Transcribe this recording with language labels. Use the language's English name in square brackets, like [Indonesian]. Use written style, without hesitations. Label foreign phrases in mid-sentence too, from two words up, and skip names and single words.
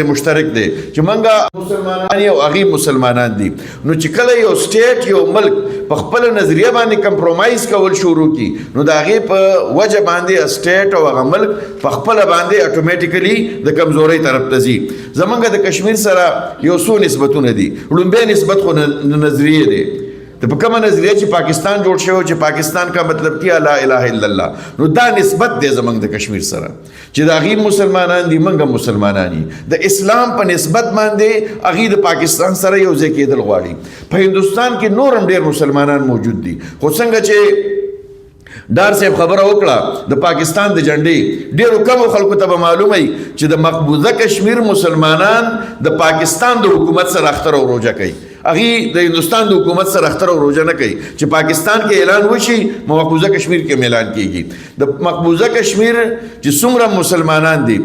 [Pashto] مشترک دی چې موږ مسلمانان یو هغې مسلمانان دي نو چې کله یو سټیټ یو ملک په خپل نظریه باندې کمپرومایز کول شروع کی نو د هغې په وجه باندې سټیټ او هغه ملک په خپل باندې اټومیټیکلی د کمزورۍ طرف ته ځي زمونږ د کشمیر سره یو څو نسبتونه دي لومبی نسبت خو نظریه دی د په کومه نظریه چې پاکستان جوړ شوی چې [Urdu] پاکستان کا مطلب کیا [Arabic] لا اله الا الله [Pashto] نو دا نسبت دی زمونږ د کشمیر سره چې د هغې مسلمانان دي موږ مسلمانان دي د اسلام په نسبت باندې هغې د پاکستان سره یو ځای کېدل غواړي په هندوستان کې نور هم ډېر مسلمانان موجود دي خو څنګه چې ډار صاحب خبره وکړه د پاکستان د جنډې ډېرو کمو خلکو ته به معلومه چې د مقبوضه کشمیر مسلمانان د پاکستان د حکومت سره اختر او روژه کوي هغې د هندوستان د حکومت سره اختر او روژه نه کوي چې پاکستان کې اعلان وشي مقبوضه کشمیر کې هم اعلان کېږي د مقبوضه کشمیر چې څومره مسلمانان دي